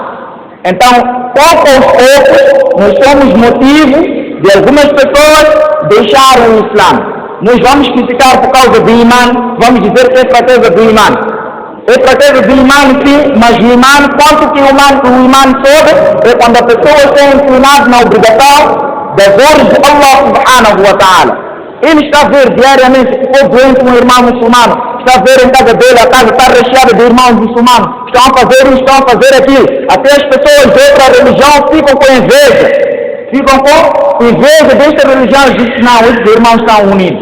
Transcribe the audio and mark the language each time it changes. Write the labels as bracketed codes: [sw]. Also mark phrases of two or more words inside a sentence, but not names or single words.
[pt] Então, pouco aos poucos, nós somos motivo de algumas pessoas deixarem o Islã. Nós vamos criticar por causa do imã, vamos dizer que é fraqueza do imã. É fraqueza do imã, sim, mas o imã, quanto que o imã sobe, é quando a pessoa está inclinada na obrigação das ordens de [ar] الله سبحانه وتعالى. [pt] Ele está a ver diariamente, se for doente um irmão muçulmano, está a ver em casa dele, a casa está recheada de irmãos muçulmanos, estão a fazer isso, estão a fazer aquilo. Até as pessoas de outra religião ficam com inveja. Ficam com inveja desta religião e dizem, não, esses irmãos são unidos.